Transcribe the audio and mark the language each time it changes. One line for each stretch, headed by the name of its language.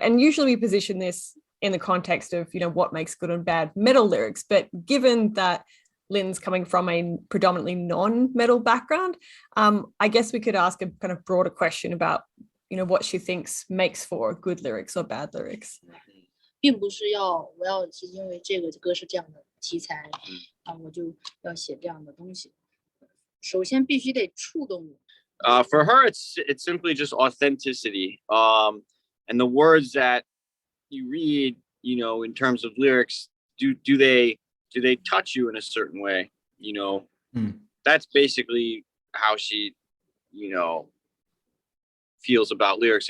English: And usually we position this in the context of, you know, what makes good and bad metal lyrics. But given that Lynn's coming from a predominantly non-metal background, I guess we could ask a kind of broader question about, you know, what she thinks makes for good lyrics or bad lyrics.
Chinese: 并不是我要是因为这个歌是这样的题材我就要写这样的东西。首先必须得触动我。
English: For her, it's simply just authenticity. And the words that you read, you know, in terms of lyrics, do they touch you in a certain way? You know, that's basically how she, you know, feels about lyrics.